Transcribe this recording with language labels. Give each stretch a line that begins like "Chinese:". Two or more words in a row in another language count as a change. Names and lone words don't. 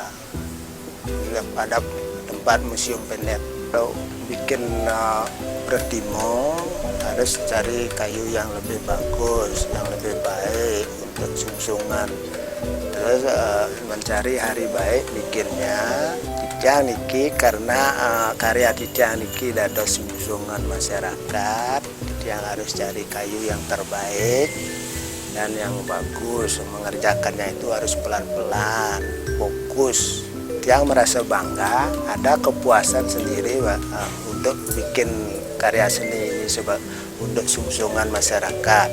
Indonesian: Ada tempat Museum Pendet. Kalau bikin pertimo harus cari kayu yang lebih bagus, yang lebih baik untuk sungsungan. Terus mencari hari baik bikinnya.
Balinese: Dijang niki
Indonesian: karena karya
Balinese: dijang niki dados sungsungan masyarakat.
Indonesian: Yang harus cari kayu yang terbaik dan yang bagus. Mengerjakannya itu harus pelan-pelan, fokus. Yang merasa bangga, ada kepuasan sendiri untuk bikin karya seni ini untuk sungsungan masyarakat.